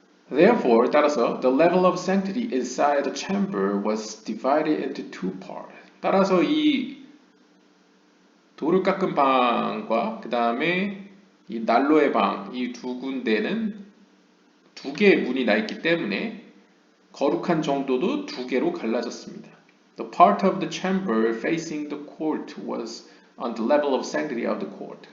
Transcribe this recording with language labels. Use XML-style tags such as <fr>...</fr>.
<en>Therefore, 따라서 the level of sanctity inside the chamber was divided into two parts.</en> <ko>따라서 이 돌을 깎은 방과 그 다음에 이 난로의 방, 이 두 군데는 두 개의 문이 나 있기 때문에 거룩한 정도도 두 개로 갈라졌습니다.</ko> <en>The part of the chamber facing the court was on the level of sanctity of the court.</en>